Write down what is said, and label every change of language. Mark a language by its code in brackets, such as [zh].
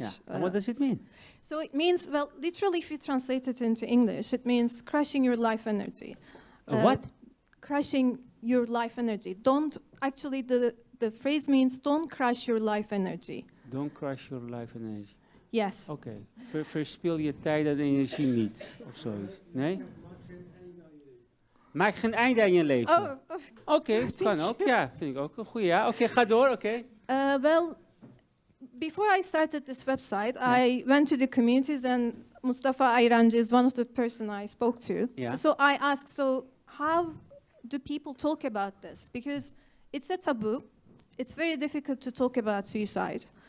[en] Yeah. And what does it mean? So it means, well, literally if you translate it into English, it means crushing your life energy. What? Crushing your life energy. Actually the phrase means don't crush your life energy. Don't crush your life energy. Yes. [nl] Oké. Verspil je tijd en energie niet, of zoiets. Nee? Maak geen einde aan je leven. Oké, kan ook. Ja, vind ik ook een goeie. Ja. Oké, ga door. Oké. [en] Well, before I started this website, I went to the communities and Mustafa Ayrancı is one of the person I spoke to. Yeah. So I asked, so how do people talk about this? Because it's a taboo. It's very difficult to talk about suicide.